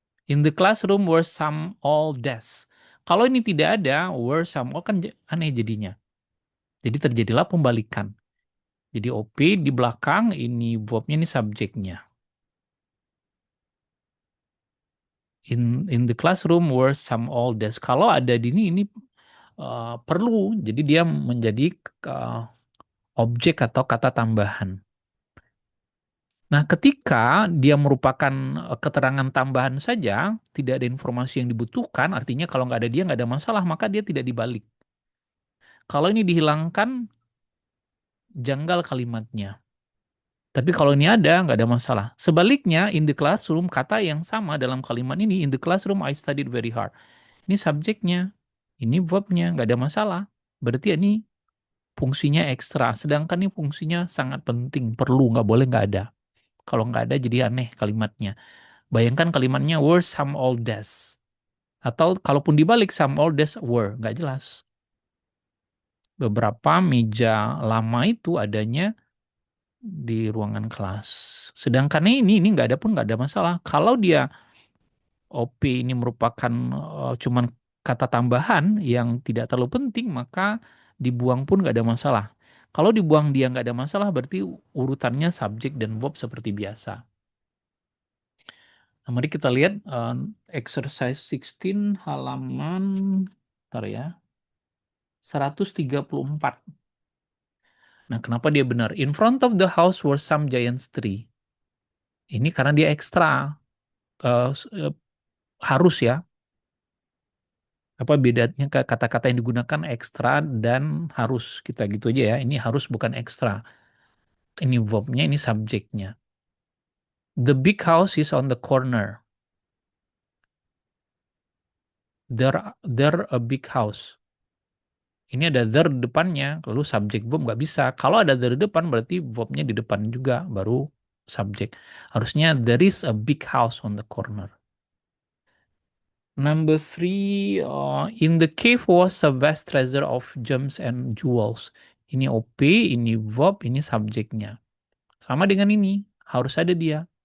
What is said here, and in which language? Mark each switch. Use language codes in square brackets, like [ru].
[en] In the classroom were some all desks. [id] Kalau ini tidak ada, [en] were some all [id] kan aneh jadinya. Jadi terjadilah pembalikan. Jadi OP di belakang, ini verbnya, ini subjeknya. [en] In the classroom were some all desks. [id] Kalau ada di ini perlu. Jadi dia menjadi uh, objek atau kata tambahan. Nah, ketika dia merupakan keterangan tambahan saja, tidak ada informasi yang dibutuhkan, artinya kalau nggak ada dia nggak ada masalah, maka dia tidak dibalik. Kalau ini dihilangkan, janggal kalimatnya. Tapi kalau ini ada, nggak ada masalah. Sebaliknya, [en] in the classroom, kata yang sama dalam kalimat ini, in the classroom I studied very hard. [id] Ini subjeknya, ini verbnya, nggak ada masalah. Berarti ini fungsinya ekstra, sedangkan ini fungsinya sangat penting, perlu, nggak boleh nggak ada. Kalau nggak ada jadi aneh kalimatnya. Bayangkan kalimatnya [en] were some old days. [id] Atau kalaupun dibalik [en] some old days were, [id] nggak jelas. Beberapa meja lama itu adanya di ruangan kelas. Sedangkan ini nggak ada pun nggak ada masalah. Kalau dia OP ini merupakan cuman kata tambahan yang tidak terlalu penting, maka dibuang pun nggak ada masalah. Kalau dibuang dia nggak ada masalah, berarti urutannya subjek dan verb seperti biasa. Nah, mari kita lihat exercise 16 halaman, bentar ya, 134. Nah, kenapa dia benar? [en] In front of the house were some giant tree. [id] Ini karena dia ekstra. Harus ya. Apa bedanya kata-kata yang digunakan ekstra dan harus, kita gitu aja ya. Ini harus bukan ekstra. Ini verbnya, ini subjeknya. [en] The big house is on the corner. There a big house. [id] Ini ada there di depannya, lalu subjek verb nggak bisa. Kalau ada there di depan berarti verbnya di depan juga, baru subjek. [en] Harusnya there is a big house on the corner. Number three, in the cave was a vast treasure of gems and jewels. [id] Ini OP, ini verb, ini subjeknya. Sama dengan ini, harus ada dia.